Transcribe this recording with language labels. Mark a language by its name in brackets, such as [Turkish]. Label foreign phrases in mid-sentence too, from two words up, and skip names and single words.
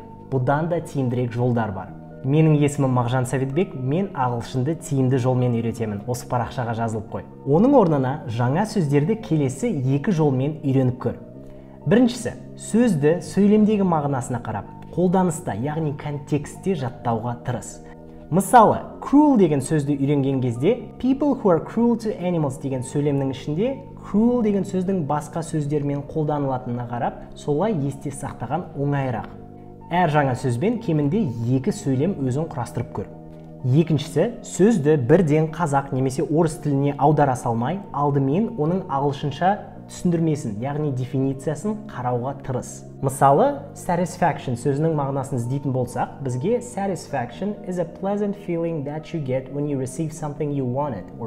[Kazakh] Бұдан да тиімдірек жолдар бар. Менің есімім Мағжан Сәбитбек, мен ағылшынды тиімді жолмен үйретемін. Осы парақшаға жазылып қой. Оның орнына жаңа сөздерді келесі екі жолмен үйреніп көр. Біріншісі, сөзді сөйлемдегі мағынасына қарап, қолданыста, яғни контекстте жаттауға тырыс. Мысалы, cruel деген сөзді үйренген кезде, [English] people who are cruel to animals [Kazakh] деген сөйлемнің ішінде cruel деген сөздің басқа сөздермен қолданылатынына қарап, солай есте сақтаған оңайырақ. Әр жаңа сөзбен кемінде екі сөйлем өзін құрастырып көр. Екіншісі, сөзді бірден қазақ немесе орыс тіліне аудара салмай, алдымен оның ағылшынша түсіндірмесін, яғни дефинициясын қарауға тырыс. [English] Мысалы, satisfaction [Kazakh] сөзінің мағынасын іздейтін болсақ, бізге [English] satisfaction is a pleasant feeling that you get when you receive something you wanted or